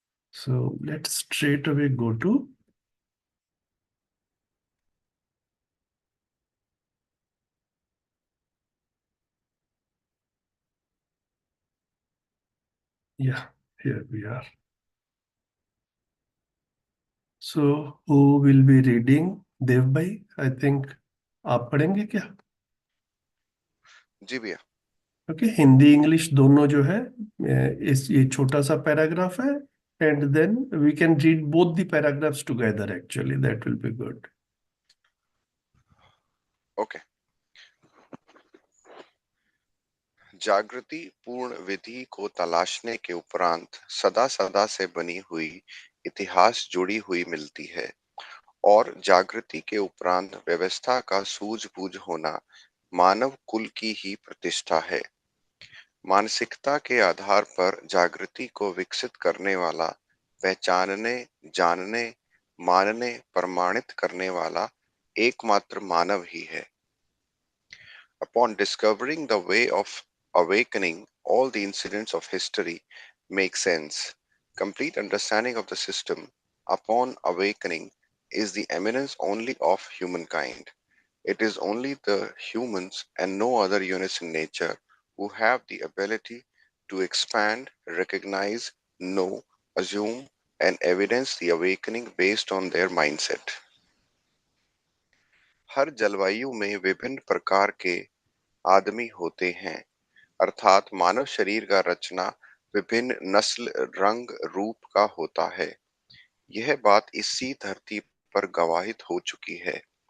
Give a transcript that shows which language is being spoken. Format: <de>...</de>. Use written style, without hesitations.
<en>So let's straight away go to, yeah, here we are. So who will be reading?</en> <hi>Dev bhai,</hi> <en>I think</en> <hi>आप पढ़ेंगे क्या? जी भैया।</hi> <en>okay,</en> <hi>Hindi English दोनों जो है इस ये छोटा सा पैराग्राफ है,</hi> <en>And then we can read both the paragraphs together, actually that will be good. Okay.</en> <hi>जागृति पूर्ण विधि को तलाशने के उपरांत सदा सदा से बनी हुई इतिहास जुड़ी हुई मिलती है और जागृति के उपरांत व्यवस्था का सूझबूझ होना मानव कुल की ही प्रतिष्ठा है। मानसिकता के आधार पर जागृति को विकसित करने वाला, पहचानने, जानने, मानने, प्रमाणित करने वाला एकमात्र मानव ही है।</hi> <en>Upon discovering the way of awakening, all the incidents of history make sense. Complete understanding of the system upon awakening is the eminence only of humankind. It is only the humans and no other units in nature who have the ability to expand, recognize, know, assume, and evidence the awakening based on their mindset.</en> <hi>हर जलवायु में विभिन्न प्रकार के आदमी होते हैं, अर्थात मानव शरीर का रचना विभिन्न नस्ल, रंग, रूप का होता है। यह बात इसी धरती पर गवाहित हो चुकी है।</hi>